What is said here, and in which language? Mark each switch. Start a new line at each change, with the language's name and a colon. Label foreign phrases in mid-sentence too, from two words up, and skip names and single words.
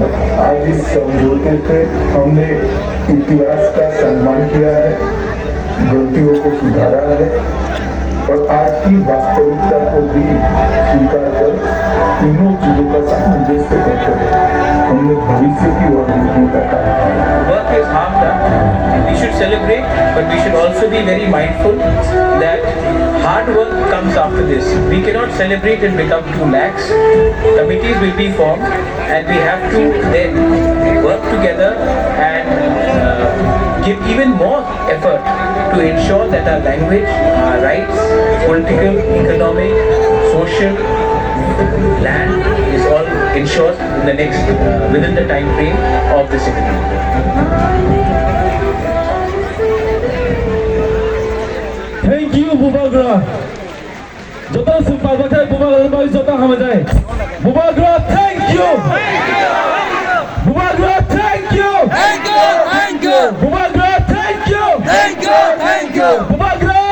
Hindi: आज इस समझौते से हमने इतिहास का सम्मान किया है, गलतियों को सुधारा है और आज की वास्तविकता को भी स्वीकार कर तीनों चीजों का सामंजस्य करके हमने भविष्य की ओर देखने का काम।
English: Work is half done. We should celebrate, but we should also be very mindful that hard work comes after this. We cannot celebrate and become too lax. Committees will be formed, and we have to then work together and give even more effort to ensure that our language, our rights, political, economic, social, land is all ensured in the next within the time frame of this agreement. Thank you, Bubabgra.
Kok Borok: Jota sumpah Bubabgra bagi jota hamajai.
English: Bubabgra, thank you. Bubabgra, thank you. Thank you. Bubabgra, thank you. Thank you. Bubabgra.